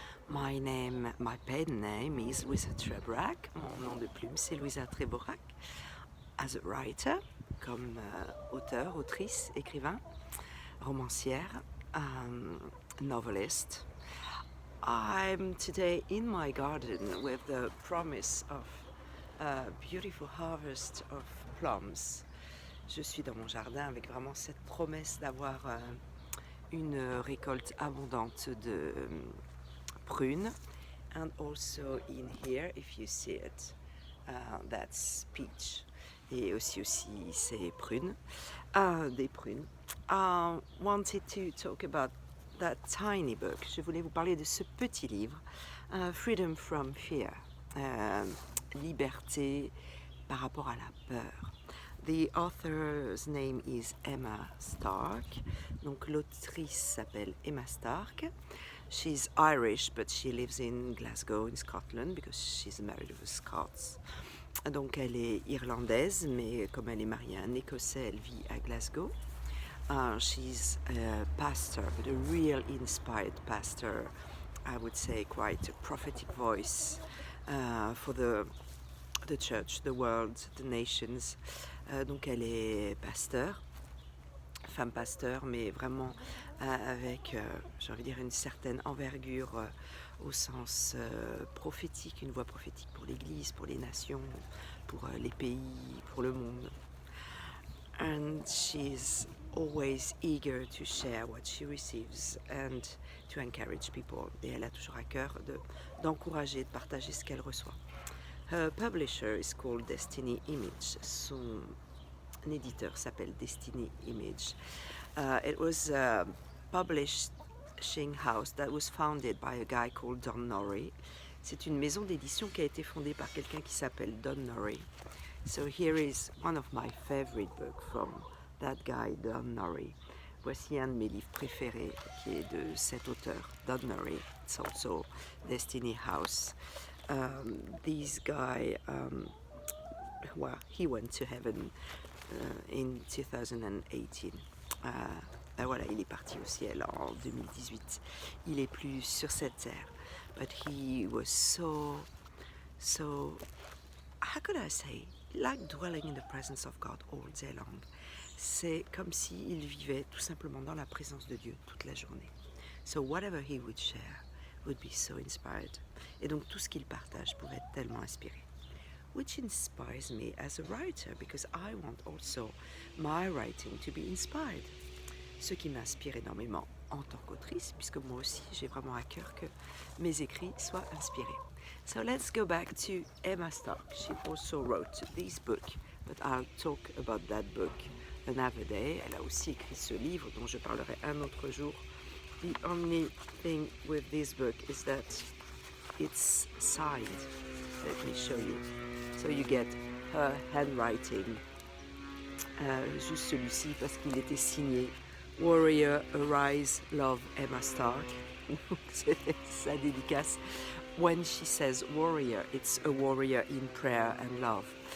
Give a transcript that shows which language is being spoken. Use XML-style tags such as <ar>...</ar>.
<en>My pen name is Louisa Treborac.</en> <fr>Mon nom de plume c'est Louisa Treborac.</fr> <en>As a writer,</en> <fr>comme auteur, autrice, écrivain, romancière, novelist.</fr> <en>I'm today in my garden with the promise of a beautiful harvest of plums.</en> <fr>Je suis dans mon jardin avec vraiment cette promesse d'avoir une récolte abondante de prunes.</fr> <en>And also in here, if you see it, that's peach.</en> <fr>Et aussi c'est prunes, des prunes.</fr> <en>Wanted to talk about that tiny book.</en> <fr>Je voulais vous parler de ce petit livre, Freedom from Fear, liberté par rapport à la peur.</fr> <en>The author's name is Emma Stark.</en> <fr>Donc l'autrice s'appelle Emma Stark.</fr> <en>She's Irish, but she lives in Glasgow, in Scotland, because she's married with Scots.</en> <fr>Donc elle est irlandaise, mais comme elle est mariée à un Écossais, elle vit à Glasgow.</fr> <en>She's a pastor, but a real inspired pastor. I would say quite a prophetic voice for the church, the world, the nations.</en> <fr>Donc elle est pasteur, femme pasteur, mais vraiment avec, j'ai envie de dire, une certaine envergure au sens prophétique, une voix prophétique pour l'Église, pour les nations, pour les pays, pour le monde.</fr> <en>And she's always eager to share what she receives and to encourage people.</en> <fr>Et elle a toujours à cœur d'encourager, de partager ce qu'elle reçoit.</fr> <en>Her publisher is called Destiny Image.</en> <fr>Son éditeur s'appelle Destiny Image.</fr> <en>It was a publishing house that was founded by a guy called Don Norrie.</en> <fr>C'est une maison d'édition qui a été fondée par quelqu'un qui s'appelle Don Norrie.</fr> <en>So here is one of my favorite books from that guy, Don Norrie.</en> <fr>Voici un de mes livres préférés qui est de cet auteur, Don Norrie.</fr> <en>It's also Destiny House. This guy, well, he went to heaven in 2018.</en> <fr>Ben voilà, il est parti au ciel en 2018. Il est plus sur cette terre.</fr> <en>But he was so, how could I say, like dwelling in the presence of God all day long.</en> <fr>C'est comme s'il vivait tout simplement dans la présence de Dieu toute la journée.</fr> <en>So whatever he would share would be so inspired.</en> <fr>Et donc tout ce qu'il partage pouvait être tellement inspiré.</fr> <en>Which inspires me as a writer, because I want also my writing to be inspired.</en> <fr>Ce qui m'inspire énormément en tant qu'autrice, puisque moi aussi j'ai vraiment à cœur que mes écrits soient inspirés.</fr> <en>So let's go back to Emma Stark. She also wrote this book, but I'll talk about that book another day.</en> <fr>Elle a aussi écrit ce livre dont je parlerai un autre jour.</fr> <en>The only thing with this book is that it's signed. Let me show you. So you get her handwriting.</en> <fr>Juste celui-ci parce qu'il était signé Warrior Arise Love Emma Stark. C'est sa dédicace.</fr> <en>When she says warrior, it's a warrior in prayer and love.</en>